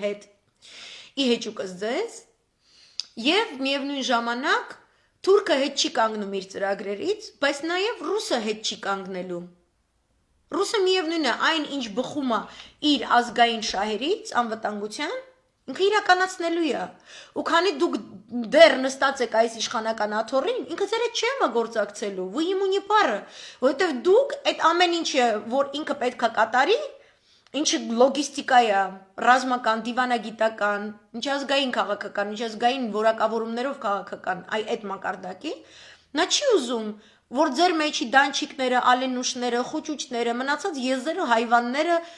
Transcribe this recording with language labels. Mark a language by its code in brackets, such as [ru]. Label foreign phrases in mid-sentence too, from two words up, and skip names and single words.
[hy] հետ։ Ի հեճուկս ձեզ եւ միևնույն ժամանակ թուրքը հետ չի կանգնում իր ծրագրերից, բայց նաեւ ռուսը հետ չի կանգնելու։ Ռուսը միևնույնն է այն ինչ բխում է իր ազգային շահերից, անվտանգության, ինքը իրականացնելու է։ Ու քանի դուք դեռ նստած եք այս իշխանական աթոռին, ինքը ձեր հետ չի համագործակցելու, [ru] вы ему не пара, [hy] որովհետև դուք այդ ամեն ինչը, որ ինքը պետքա կատարի, ինչը լոգիստիկա է, ռազմական, դիվանագիտական, միջազգային քաղաքական, միջազգային որակավորումներով քաղաքական, այդ մակարդակի, նա չի ուզում, որ ձեր մեջի դանչիկները, ալենուշները, խոճուճները, մնացած եզերը, հայվանները